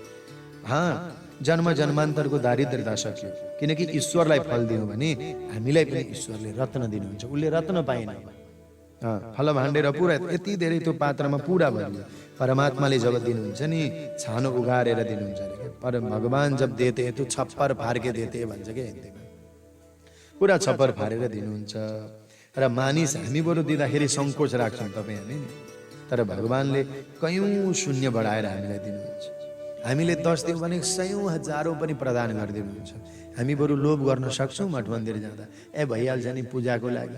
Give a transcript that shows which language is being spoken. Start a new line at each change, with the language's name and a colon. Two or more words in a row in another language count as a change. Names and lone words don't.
Nepali: जन्म जन्मान्तरको दारिद्रता सक्यो। किनकि ईश्वरलाई फल दियो भने हामीलाई पनि ईश्वरले रत्न दिनुहुन्छ। उसले रत्न पाएन, फल भाण्डेर पुरा यति धेरै त्यो पात्रमा पुरा भयो। परमात्माले जब दिनुहुन्छ नि छानो उगारेर दिनुहुन्छ अरे।
Hindi: पर भगवान जब देते तो छप्पर फार के देते
Nepali: भन्छ के, हिन्दीमा पुरा छप्पर फारेर दिनुहुन्छ। र मानिस हामी बरु दिँदाखेरि सङ्कोच राख्छौँ तपाईँ हामी, तर भगवानले कयौँ शून्य बढाएर हामीलाई दिनुहुन्छ। हामीले 10 दियौँ भने 100 हजारौँ पनि प्रदान गरिदिनुहुन्छ। हामी बरु लोभ गर्न सक्छौँ मठ मन्दिर जाँदा, ए भइहाल्छ नि पूजाको लागि।